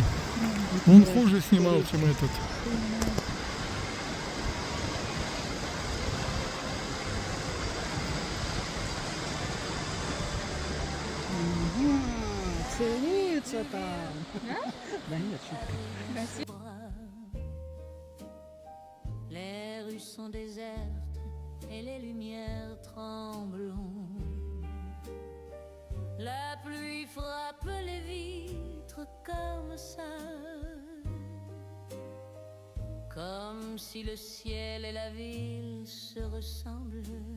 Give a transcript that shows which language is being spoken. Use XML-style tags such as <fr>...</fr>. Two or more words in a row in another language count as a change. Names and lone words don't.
<ru>Он хуже снимал, чем этот. Целуются там. Да нет, шутка.</ru> <fr>Les rues sont désertes et les lumières tremblent. La pluie frappe les vitres comme ça, comme si le ciel et la ville se ressemblent.</fr>